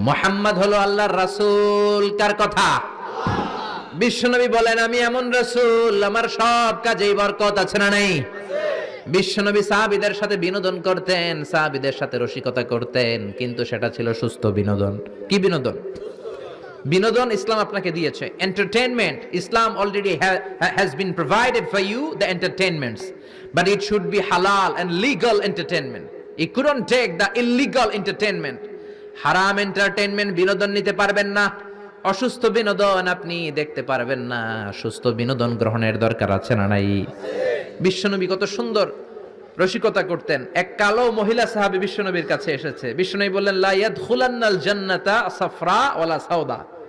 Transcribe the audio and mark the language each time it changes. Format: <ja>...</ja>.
<bn>মুহাম্মদ হলো আল্লাহর রাসূল। কার কথা? বিশ্বনবী বলেন আমি এমন রাসূল, আমার সব কাজেই বরকত আছে না নাই? বিশ্বনবী সাহাবীদের সাথে বিনোদন করতেন, সাহাবীদের সাথে রসিকতা করতেন, কিন্তু সেটা ছিল সুস্থ বিনোদন। কি বিনোদন? বিনোদন ইসলাম আপনাকে দিয়েছে, entertainment.</bn> <en>ইসলাম already has been provided for you the entertainments, but it should be halal and legal entertainment. You couldn't take the illegal entertainment.</en> <bn>হারাম এন্টারটেইনমেন্ট বিনোদন নিতে পারবেন না, অসুস্থ বিনোদন আপনি দেখতে পারবেন না। সুস্থ বিনোদন গ্রহণের দরকার আছে না নাই? বিশ্বনবী কত সুন্দর রসিকতা করতেন। এক কালো মহিলা সাহাবী বিশ্বনবীর কাছে এসেছে। বিশ্বনবী বললেন</bn> <ar>লা ইয়াদখুলান্নাল জান্নাতা সাফরা ওয়ালা সাউদা।</ar>